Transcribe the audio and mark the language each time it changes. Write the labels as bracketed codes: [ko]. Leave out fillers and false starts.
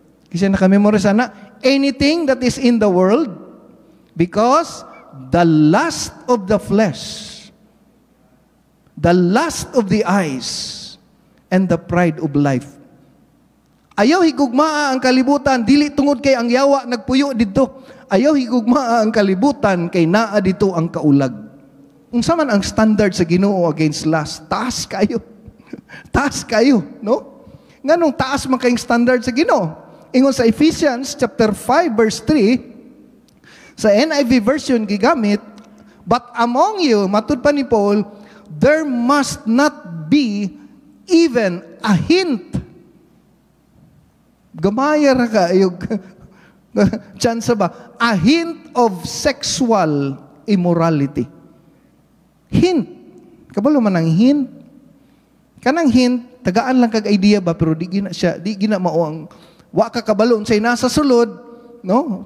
[ceb] Kasi nakamemorize sana, [en] anything that is in the world, because the lust of the flesh, the lust of the eyes, and the pride of life. [ceb] Ayaw higugmaa ang kalibutan, dili tungod kay ang yawa nagpuyo dito. Ayaw higugmaa ang kalibutan kay naa dito ang kaulag. Unsa man ang standard sa Ginoo against lust? Taas kayo. Taas kayo, no? Nganong taas man kayong standard sa Ginoo? Ingon sa Ephesians chapter 5 verse 3, sa NIV version gigamit, [en] but among you, [ceb] matud pa ni Paul, [en] there must not be even a hint. [ceb] Gamaya ra ka ayog chance ba? [en] A hint of sexual immorality. [ceb] Hint. Kabalo man ang hint. Kanang hint, tagaan lang kag idea ba, pero di gina mao ang wa ka kabalo unsay nasa sulod, no?